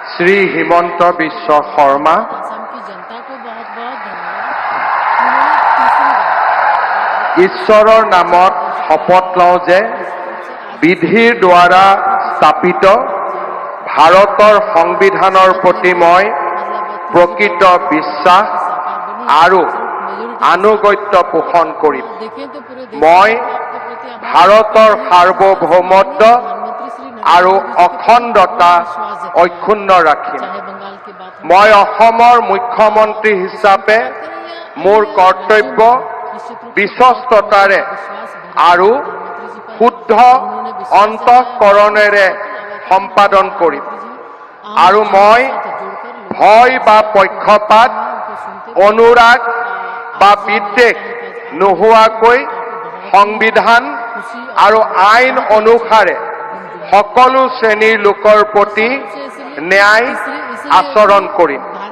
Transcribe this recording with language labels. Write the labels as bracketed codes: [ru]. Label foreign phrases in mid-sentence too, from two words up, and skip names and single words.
[as] শ্ৰী হিমন্ত বিশ্ব শৰ্মা [hi] असम की जनता को बहुत बहुत धन्यवाद। उन्होंने तीसरी बार [as] ঈশ্বৰৰ নামত শপত লওঁ যে বিধিৰ দ্বাৰা স্থাপিত ভাৰতৰ সংবিধানৰ প্ৰতি মই প্ৰকৃত বিশ্বাস আৰু আনুগত্য পোষণ কৰিম। [hi] देखें तो पूरे देश [as] মই [hi] के प्रति आभार [as] ভাৰতৰ সাৰ্বভৌমত্ব [hi] प्रधानमंत्री श्री [as] আৰু [hi] नरेंद्र मोदी जी के [as] অখণ্ডতা [hi] प्रति विश्वास जताया। [as] অক্ষুণ্ণ ৰাখিম। [hi] चाहे बंगाल की बात हो, [as] মই অসমৰ মুখ্যমন্ত্ৰী হিচাপে মোৰ কৰ্তব্য বিশ্বস্ততাৰে আৰু শুদ্ধ অন্তঃকৰণেৰে সম্পাদন কৰিম আৰু মই ভয় বা পক্ষপাত অনুৰাগ বা বিদ্বেষ নোহোৱাকৈ সংবিধান আৰু আইন অনুসাৰে সকলো শ্ৰেণীৰ লোকৰ প্ৰতি ন্যায় আচৰণ কৰিম।